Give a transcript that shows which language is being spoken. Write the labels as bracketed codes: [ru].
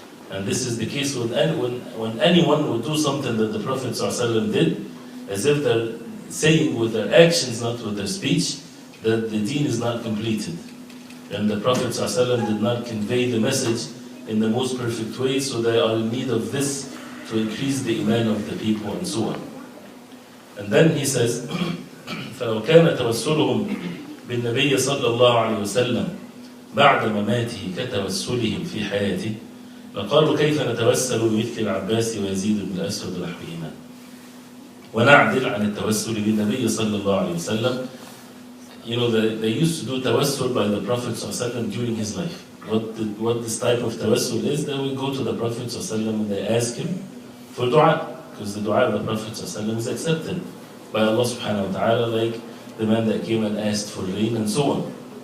[en] And this is the case with when anyone would do something that the Prophet ﷺ did, as if they're saying with their actions, not with their speech, that the deen is not completed. And the Prophet ﷺ did not convey the message in the most perfect way, so they are in need of this to increase the iman of the people and so on. And then he says, [ar] فَلَوْ كَانَ تَوَسُّلُهُمْ بِالنَّبِيِّ صَلَّى اللَّهُ عَلَيْهِ وسلم بعد مماته كتوسلهم في حياته لقالوا كيف نتوسل بمثل العباس ويزيد بن الأسود ونحوهما ونعدل عن التوسل بالنبي صلى الله عليه وسلم. [en] You know, they used to do tawassul by the Prophet ﷺ during his life. What this type of tawassul is, they will go to the Prophet ﷺ and they ask him for dua, because the dua of the Prophet ﷺ is accepted by Allah subhanahu wa ta'ala, like the man that came and asked for rain and so on.